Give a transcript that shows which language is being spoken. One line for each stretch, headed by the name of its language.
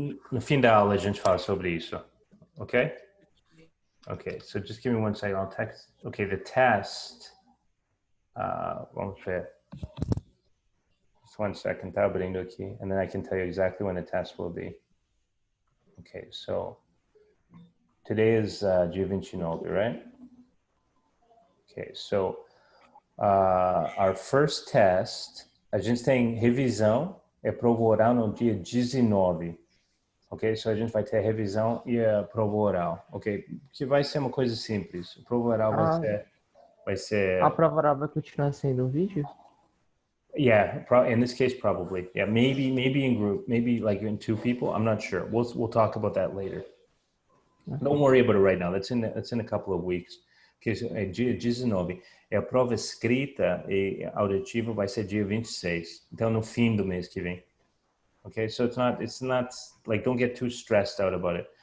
Portuguese: No fim da aula a gente fala sobre isso.
English: Okay? Okay, so just give me 1 second. I'll text. Okay, the test.
Portuguese: Vamos ver.
English: Just 1 second,
Portuguese: tá abrindo aqui,
English: and then I can tell you exactly when the test will be. Okay, so today is dia 29, right? Okay, so our first test,
Portuguese: a gente tem revisão, prova oral no dia 19. Ok?
English: So
Portuguese: a gente vai ter a revisão e a prova oral. Ok? Que vai ser uma coisa simples. A prova oral vai ser... A prova oral vai continuar sendo um vídeo?
English: Yeah, in this case, probably. Yeah, maybe in group, maybe like in 2 people. I'm not sure. We'll talk about that later. Don't worry about it right now. That's in a couple of weeks. Okay, so dia 19.
Portuguese: A prova escrita e auditiva vai ser dia 26. Então, no fim do mês que vem.
English: Okay, so it's not like, don't get too stressed out about it.